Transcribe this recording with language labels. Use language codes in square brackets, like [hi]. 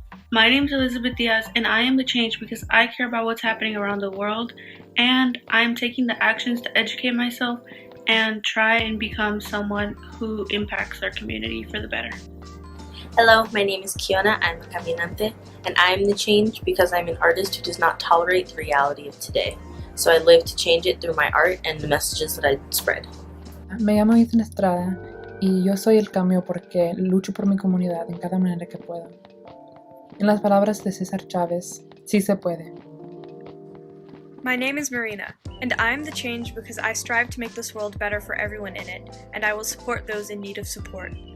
[en] My name is Elizabeth Diaz, and I am the change because I care about what's happening around the world, and I am taking the actions to educate myself and try and become someone who impacts our community for the better. Hello, my name is Kiona. I'm a caminante, and I am the change because I'm an artist who does not tolerate the reality of today. So I live to change it through my art and the messages that I spread. [es] Me llamo Ethan Estrada y yo soy el cambio porque lucho por mi comunidad en cada manera que puedo. En las palabras de César Chávez, sí se puede. [en] My name is Marina, and I'm the change because I strive to make this world better for everyone in it, and I will support those in need of support.